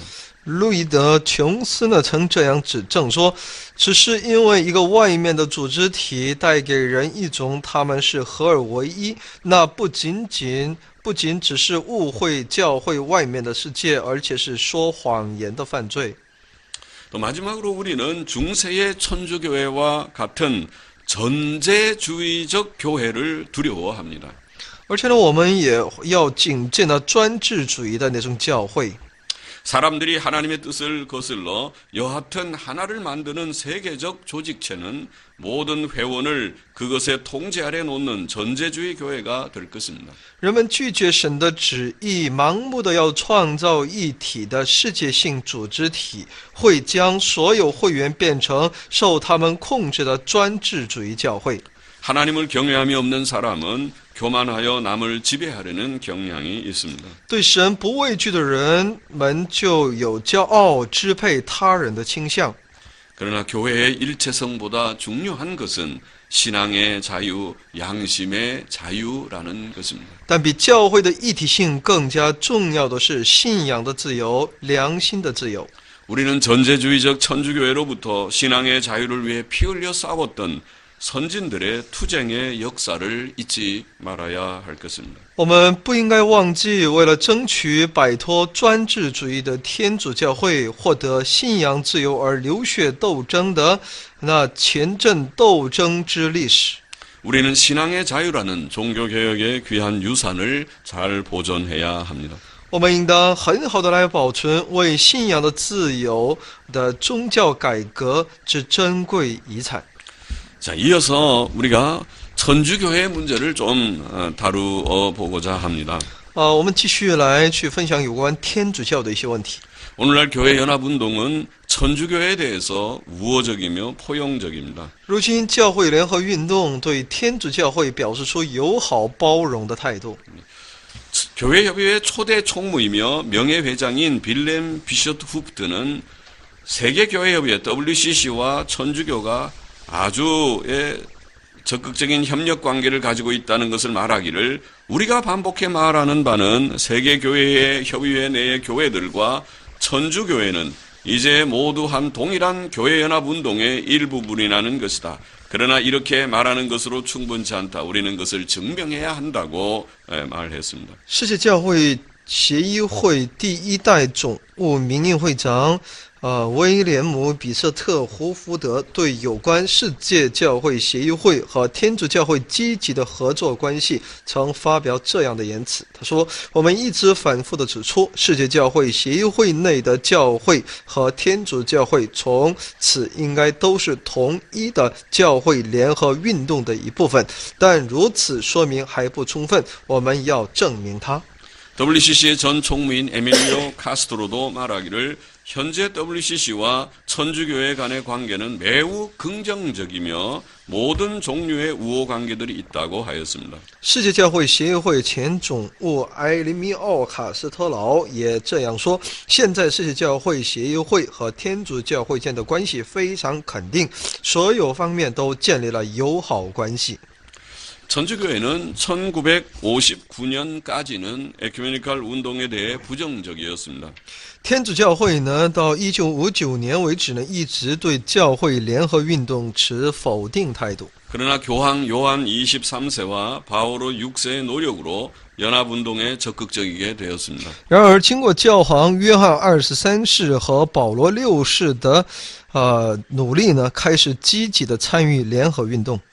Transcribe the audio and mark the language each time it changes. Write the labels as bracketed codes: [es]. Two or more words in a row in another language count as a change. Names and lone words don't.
[zh] 路易德·琼斯呢曾这样指正说，只是因为一个外面的组织体带给人一种他们是合而为一，那不仅只是误会教会外面的世界，而且是说谎言的犯罪。 [ko] 또 마지막으로 우리는 중세의 천주교회와 같은 전제주의적 교회를 두려워합니다. [zh] 而且呢，我们也要警戒呢专制主义的那种教会。 [ko] 사람들이 하나님의 뜻을 거슬러 여하튼 하나를 만드는 세계적 조직체는 모든 회원을 그것의 통제 아래 놓는 전제주의 교회가 될 것입니다. [zh] 人们拒绝神的旨意，盲目的要创造一体的世界性组织体，会将所有会员变成受他们控制的专制主义教会。 [ko] 하나님을 경외함이 없는 사람은 교만하여 남을 지배하려는 경향이 있습니다. [zh] 对神不畏惧的人们就有骄傲支配他人的倾向。 [ko] 그러나 교회의 일체성보다 중요한 것은 신앙의 자유, 양심의 자유라는 것입니다. [zh] 但比教会的一体性更加重要的是信仰的自由、良心的自由。 [ko] 우리는 전제주의적 천주교회로부터 신앙의 자유를 위해 피 흘려 싸웠던 선진들의 투쟁의 역사를 잊지 말아야 할 것입니다. [zh] 我们不应该忘记，为了争取摆脱专制主义的天主教会获得信仰自由而流血斗争的那前阵斗争之历史。 [ko] 우리는 신앙의 자유라는 종교개혁의 귀한 유산을 잘 보존해야 합니다. [zh] 我们应当很好的来保存为信仰的自由的宗教改革之珍贵遗产。 [ko] 자, 이어서 우리가 천주교회의 문제를 좀 다루어 보고자 합니다. [zh] 我们继续来去分享有关天主教的一些问题。 [ko] 오늘날 교회 연합운동은 천주교회에 대해서 우호적이며 포용적입니다. [zh] 如今教会联合运动对天主教会表示出友好包容的态度。 [ko] 교회협의회 초대 총무이며 명예회장인 빌렘 비셔트 후프트는 세계교회협의회 WCC와 천주교가 아주 적극적인 협력 관계를 가지고 있다는 것을 말하기를 우리가 반복해 말하는 바는 세계교회의 협의회 내의 교회들과 천주교회는 이제 모두 한 동일한 교회연합운동의 일부분이라는 것이다. 그러나 이렇게 말하는 것으로 충분치 않다. 우리는 그것을 증명해야 한다고 말했습니다. [zh] 世界教会协议会第一代总务名誉会长威廉姆·比瑟特·胡福德对有关世界教会协议会和天主教会积极的合作关系曾发表这样的言辞。他说：“我们一直反复地指出，世界教会协议会内的教会和天主教会从此应该都是同一的教会联合运动的一部分，但如此说明还不充分，我们要证明它。” [ko] WCC의 전 총무인 에밀리오 카스트로도 말하기를 현재 WCC와 천주교회 간의 관계는 매우 긍정적이며 모든 종류의 우호 관계들이 있다고 하였습니다. [zh] 世界教会协议会前总务埃里米奥·卡斯特劳也这样说：现在世界教会协议会和天主教会间的关系非常肯定，所有方面都建立了友好关系。 [ko] 천주교회는 1959년까지는 에큐메니칼 운동에 대해 부정적이었습니다. [zh] 天主教会呢，到1959年为止呢，一直对教会联合运动持否定态度。 [ko] 그러나 교황 요한 23세와 바오로 6세의 노력으로 연합운동에 적극적이게 되었습니다. [zh] 然而，经过教皇约翰23世和保罗6世的努力呢，开始积极的参与联合运动。